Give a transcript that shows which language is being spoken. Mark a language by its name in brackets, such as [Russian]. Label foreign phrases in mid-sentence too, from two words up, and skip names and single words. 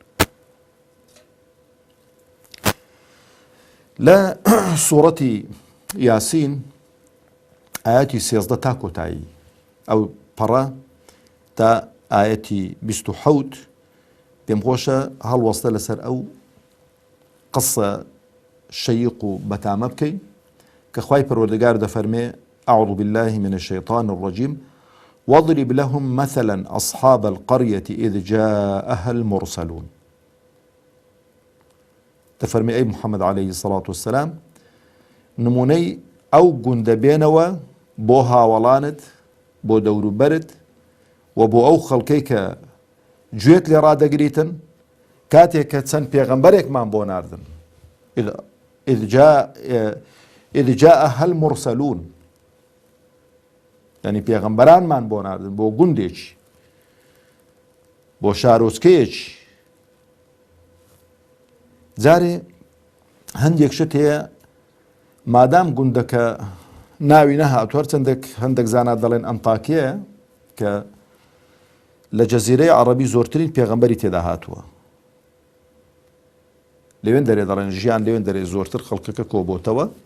[Central Kurdish] لە سوورەتی یاسین ئاەتی 13 تا کۆتایی ئەو پەڕە تا ئاەتی 27 پێم خۆشە هەڵوەستە لەسەر ئەو قسە شەیق و بەتامە بکەین کە خوای پەروەردگار دەفەرمێ [Arabic] أعوذ بالله من الشيطان الرجيم واضرب لهم مثلا أصحاب القرية إذ جاءها المرسلون [Central Kurdish] دەفەرمێ ئەی محەممەد [Arabic] عليه الصلاة والسلام [Central Kurdish] نمونەی ئەو گوندە بێنەوە بۆ هاوەڵانت بۆ دەوروبەرت و بۆ ئەو خەڵکەی کە گوێت لێ ڕادەگریتن کاتێک کە چەند پێغەمبەرێکمان بۆ ناردن [Arabic] إذ جاءها المرسلون [Central Kurdish] یعنی پێغەمبەرانمان بۆ ناردن بۆ گوندێکی بۆ شارۆچکەیەکی جارێ هەندێک شت هەیە مادام گوندەکە ناوی نەهاتوە هەندێک زانا دەڵێن ئەنتاکیە کە لە جەزیرەی عەرەبی زۆرترین پێغەمبەری تێدا هاتووە لەوێن دەرێ دەڵێن ژیان لەوێن دەرێ زۆرتر خەڵکەکە کۆبۆتەوە